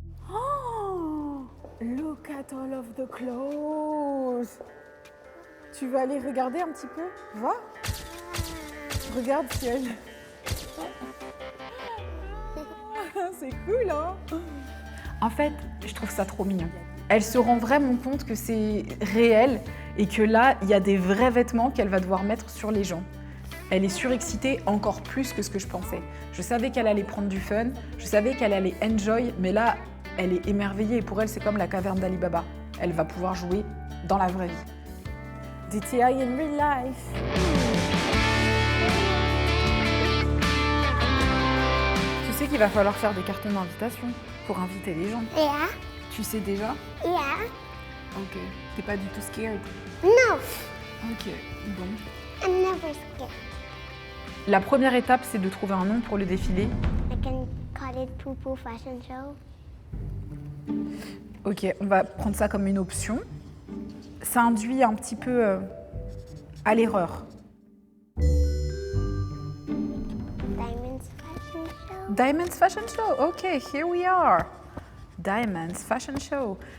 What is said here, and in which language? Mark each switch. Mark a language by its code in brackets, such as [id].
[en] Oh, look at all of the clothes. [fr] Tu veux aller regarder un petit peu? Va. Regarde, Ciel. C'est cool, hein? En fait, je trouve ça trop mignon. Elle se rend vraiment compte que c'est réel et que là, il y a des vrais vêtements qu'elle va devoir mettre sur les gens. Elle est surexcitée encore plus que ce que je pensais. Je savais qu'elle allait prendre du fun, je savais qu'elle allait enjoy, mais là, elle est émerveillée et pour elle, c'est comme la caverne d'Ali Baba. Elle va pouvoir jouer dans la vraie vie. DTI [en] in real life. [fr] Tu sais qu'il va falloir faire des cartons d'invitation pour inviter les gens. [en] Yeah, [fr] Tu sais déjà? [en] yeah. [fr] Ok. T'es pas du tout scared? [en] No, [fr] Ok, bon. [en] I'm never scared. [fr] La première étape, c'est de trouver un nom pour le défilé. [en] I can call it Poo Fashion Show. [fr] Ok, on va prendre ça comme une option. Ça induit un petit peu à l'erreur. [en] Diamonds Fashion Show. Diamonds Fashion Show, ok, here we are. Diamonds Fashion Show.